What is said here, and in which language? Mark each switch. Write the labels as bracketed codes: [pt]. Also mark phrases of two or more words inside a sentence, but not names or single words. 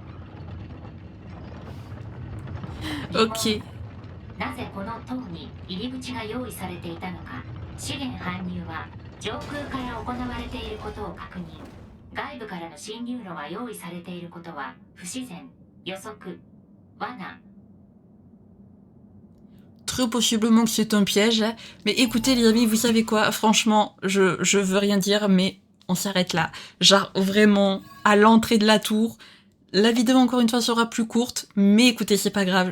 [ja] Ok. なぜこの塔に入り口が用意されていたのか。資源搬入は上空から行われていることを確認。外部からの侵入路が用意されていることは不自然。予測。罠。 [fr] Très possiblement que c'est un piège. Mais écoutez les amis, vous savez quoi? Franchement, je veux rien dire, mais on s'arrête là. Genre vraiment, à l'entrée de la tour. La vidéo encore une fois sera plus courte, mais écoutez, c'est pas grave.